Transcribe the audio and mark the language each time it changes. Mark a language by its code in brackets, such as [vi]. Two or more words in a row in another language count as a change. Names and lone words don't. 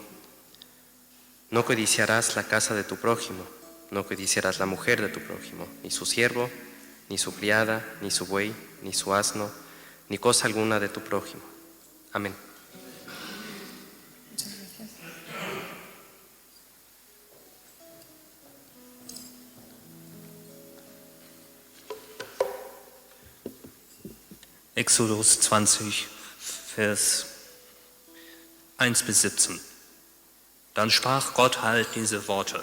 [es] No codiciarás la casa de tu prójimo, no codiciarás la mujer de tu prójimo, ni su siervo, ni su criada, ni su buey, ni su asno, ni cosa alguna de tu prójimo. Amén. Muchas gracias. [de] Exodus 20, Vers 1 bis 17. Dann sprach Gott halt diese Worte.